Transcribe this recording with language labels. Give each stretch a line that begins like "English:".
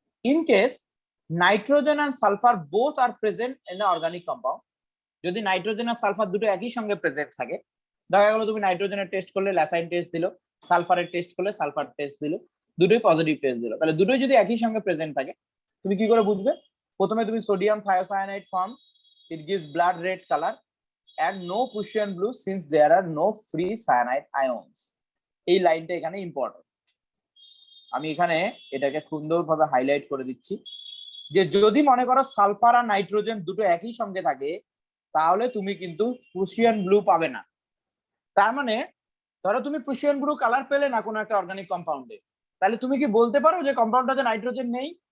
English: in case nitrogen and sulphur both are present in the organic compound,
Bangla: যদি nitrogen আর sulphur দুটো একই সঙ্গে present থাকে, দেখা গেল তুমি নাইট্রোজেনের টেস্ট করলে ল্যাসাইন টেস্ট দিল, সালফারের টেস্ট করলে সালফার টেস্ট দিল, দুটোই পজিটিভ টেস্ট দিল, তাহলে দুটোই যদি একই সঙ্গে প্রেজেন্ট থাকে তুমি কি করে বুঝবে? প্রথমে তুমি
English: Sodium thiocyanate form, it gives blood red colour and no Prussian blue since there are no free cyanide ions.
Bangla: এই লাইনটা এখানে ইম্পর্টেন্ট, আমি এখানে এটাকে সুন্দরভাবে হাইলাইট করে দিচ্ছি যে যদি মনে করো সালফার আর নাইট্রোজেন দুটো একই সঙ্গে থাকে তাহলে তুমি কিন্তু প্রুশিয়ান ব্লু পাবে না। তার মানে ধরো তুমি প্রুশিয়ান ব্লু কালার পেলে না কোনো একটা অর্গানিক কম্পাউন্ডে, তাহলে তুমি কি বলতে পারো যে কম্পাউন্ডটাতে নাইট্রোজেন নেই?